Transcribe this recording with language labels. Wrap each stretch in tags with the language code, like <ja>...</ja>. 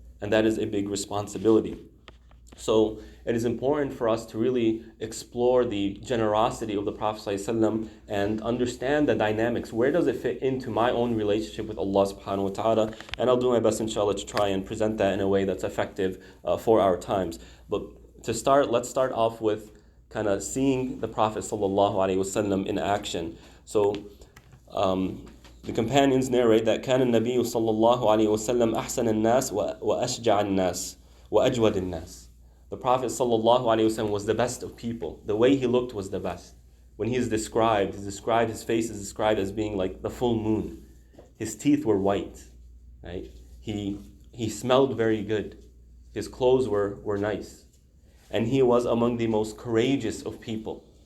<en>And that is a big responsibility. So it is important for us to really explore the generosity of the Prophet ﷺ and understand the dynamics. Where does it fit into my own relationship with Allah subhanahu wa ta'ala? And I'll do my best, inshallah, to try and present that in a way that's effective for our times. But to start, let's start off with kind of seeing the Prophet ﷺ in action. So the companions narrate that</en> <ar>كان النبي صلى الله عليه وسلم أحسن الناس وأشجع الناس وأجود الناس.</ar> <en>The Prophet ﷺ was the best of people. The way he looked was the best. When he is described, his face is described as being like the full moon. His teeth were white, right? He smelled very good. His clothes were nice. And he was among the most courageous of people.</en>